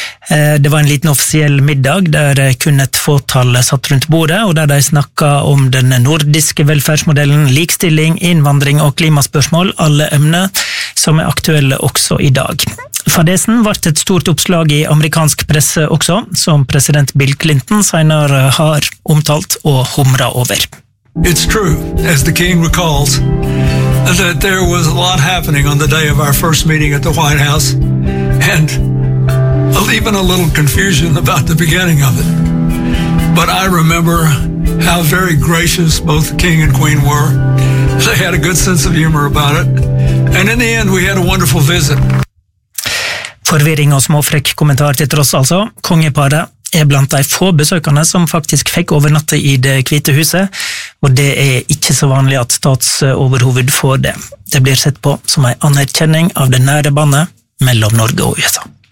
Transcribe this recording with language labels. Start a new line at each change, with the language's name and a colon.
Norwegian: Det var en liten offisiell middag der kun et fåtall satt rundt bordet, og der de snakket om den nordiske velferdsmodellen, likestilling, innvandring og klimaspørsmål, alle emner som er aktuelle også i dag. Fadesen ble et stort oppslag i amerikansk presse også, som president Bill Clinton senere har omtalt og humret over.
English: It's true, as the king recalls, that there was a lot happening on the day of our first meeting at the White House, and even a little confusion about the beginning of it. But I remember how very gracious both the King and Queen were. They had a good sense of humor about it. And in the end, we had a wonderful visit.
Norwegian: Forvirring og småfrekk kommentar til tross altså. Kongeparet blant de få besøkende som faktisk fikk overnatte I det hvite huset, og det ikke så vanlig at statsoverhoved får det. Det blir sett på som en anerkjenning av det nære bandet mellom Norge og USA.